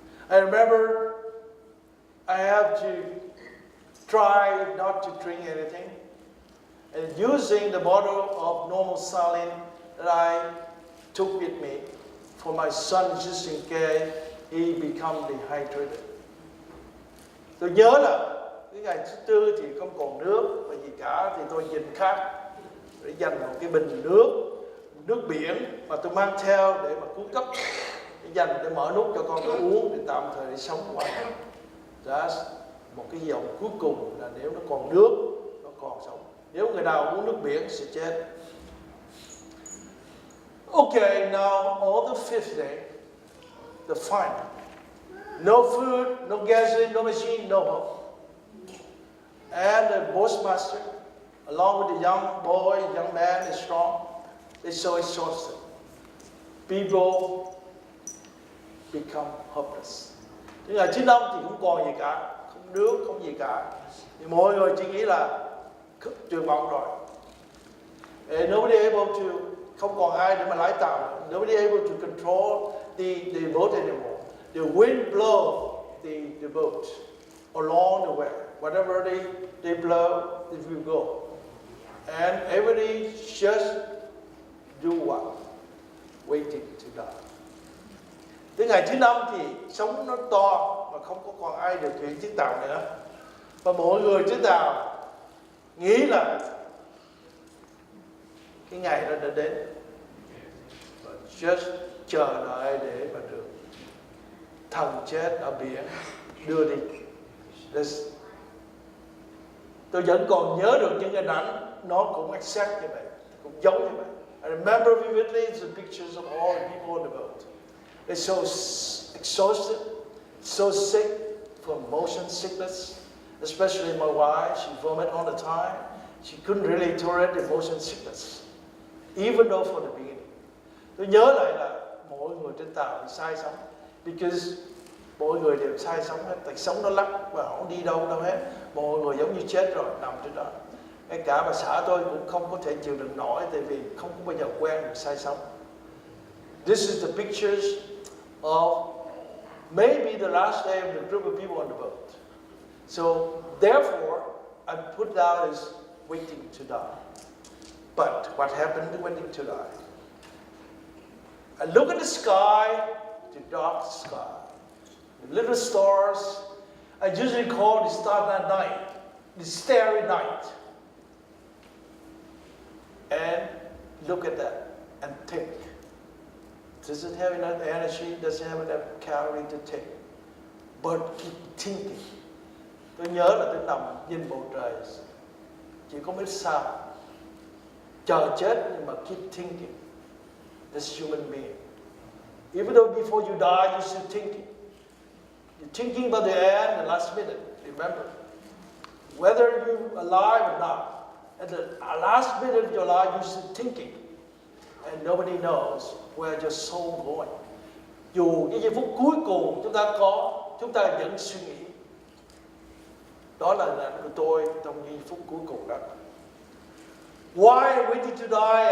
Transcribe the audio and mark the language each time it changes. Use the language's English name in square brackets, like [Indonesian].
[English] I remember I have to try not to drink anything, and using the bottle of normal saline that I took with me for my son just in case he become dehydrated. [Vietnamese] Tôi nhớ là cái ngày thứ tư thì không còn nước và gì cả, thì tôi nhìn khác để dành một cái bình nước biển mà tôi mang theo để mà cứu cấp, để dành để mở nút cho con tôi uống để tạm thời để sống qua. Đó, một cái dòng cuối cùng là nếu nó còn nước nó còn sống. Nếu người nào uống nước biển sẽ chết. [English] Okay, now on the 5th day, the final. No food, no gasoline, no machine, no hope. And the boatmaster, along with the young boy, young man, is strong. They're so exhausted. People become hopeless. [Vietnamese] Đến ngày thứ 5 thì không còn gì cả, không nước, không gì cả. Thì mọi người chỉ nghĩ là tuyệt vọng rồi. [English] And nobody able to, [Vietnamese] không còn ai để mà lái tàu. [English] Nobody able to control the boat anymore. The wind blow the boat along the way. Whatever they blow, it will go. And everybody just do what? Waiting to die. [Vietnamese] Tới ngày thứ 5 thì sóng nó to và không có còn ai điều khiển chiếc tàu nữa. Và mọi người trên tàu nghĩ là cái ngày đó đã đến. Just chờ đợi để mà được thần chết ở biển đưa đi. Tôi vẫn còn nhớ được những hình ảnh nó cũng exact như vậy, cũng giống như vậy. [English] I remember vividly the pictures of all the people on the boat. They're so exhausted, so sick from motion sickness, especially my wife. She vomited all the time. She couldn't really tolerate the motion sickness, even though from the beginning. [Vietnamese] Tôi nhớ lại là mỗi người trên tàu bị say sóng, [English] because [Vietnamese] Mọi người đều sai sống hết, tại sống nó lắc và không đi đâu hết. Mọi người giống như chết rồi, nằm trên đó. Ngay cả bà xã tôi cũng không có thể chịu đựng nổi, tại vì không có bao giờ quen được sai sống. [English] This is the pictures of maybe the last day of the group of people on the boat. So therefore, I put down as waiting to die. But what happened to waiting to die? I look at the sky, the dark sky, the little stars. I usually call the starry night, the starry night. And look at that and think. Does it have enough energy? Does it have enough calorie to take? But keep thinking. [Vietnamese] Tôi nhớ là tôi nằm nhìn bầu trời, chỉ có mấy sao, chờ chết nhưng mà [English] keep thinking. This human being. Even though before you die, you're still thinking. You're thinking about the end, the last minute. Remember, whether you're alive or not, at the last minute of your life, you're still thinking, and nobody knows where your soul going. [Vietnamese] Dù cái giây phút cuối cùng chúng ta có, chúng ta vẫn suy nghĩ. Đó là hình ảnh của tôi trong giây phút cuối cùng đó. [English] Why I waited to die?